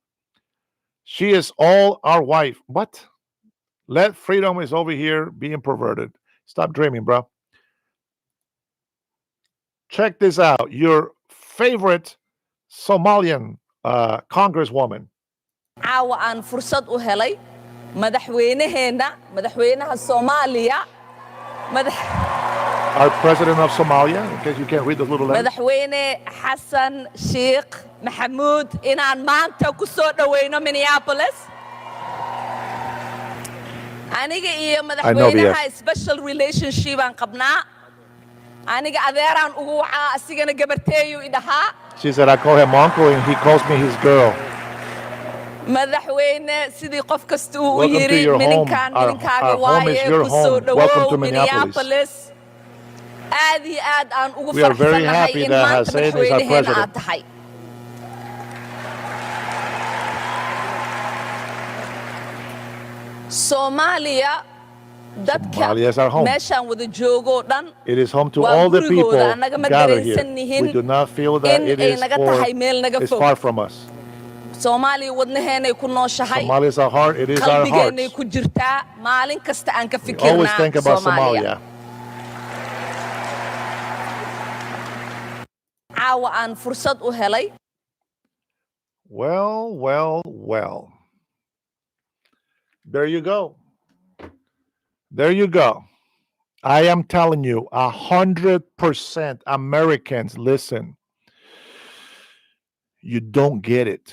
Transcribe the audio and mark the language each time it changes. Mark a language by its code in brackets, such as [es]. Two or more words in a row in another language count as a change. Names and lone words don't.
[en] She is all our wife. What? Let freedom is over here being perverted. Stop dreaming, bro. Check this out. Your favorite Somalian congresswoman. [so] caawa aan fursad u helay madaxweynaha Soomaaliya [en] Our president of Somalia, in case you can't read those little letters. [so] madaxweyne Xasan Sheikh Maxamuud inaan maanta ku soo dhaweyno Minneapolis aniga iyo madaxweynaha [en] special relationship [so] aan qabnaa aniga adeeraan ugu wacaa asigana gabarteeyu idhahaa. [en] She said I call him uncle and he calls me his girl. [so] madaxweyne sidii qof kasta uu [en] Welcome to [so] yiri [en] your home. [so] mininkaaga [en] Our home is [so] waaye [en] your [so] ku soo [en] home. Welcome to [so] dhawow [en] Minneapolis. [so] Minneapolis aad iyo aad aan ugu [en] We are very [so] faraxsanahay [en] happy [so] in [en] that [so] maanta [en] Hussein is our [so] madaxweynaheena [en] president. [so] aad tahay. Soomaaliya dadka [en] Somalia is our home. [so] meeshaan wada joogo dhan [en] It is home to [so] waa [en] all the [so] gurigooda [en] people [so] annaga ma [en] gathered here. [so] dareensannihin [en] We do not feel that [so] in [en] it [so] ay [en] is [so] naga tahay meel naga [en] it's [so] fog. [en] far from us. [so] Soomaaliya wadnaheenay ku nooshahay [en] Somalia is our heart. It is our [so] qalbigeenay [en] hearts. [so] ku jirtaa maalin kasta aan ka [en] We always [so] fikirnaa [en] think about [so] Soomaaliya. [en] Somalia. [so] caawa aan fursad u helay [en] Well. There you go. There you go. I am telling you, 100% Americans, listen, you don't get it.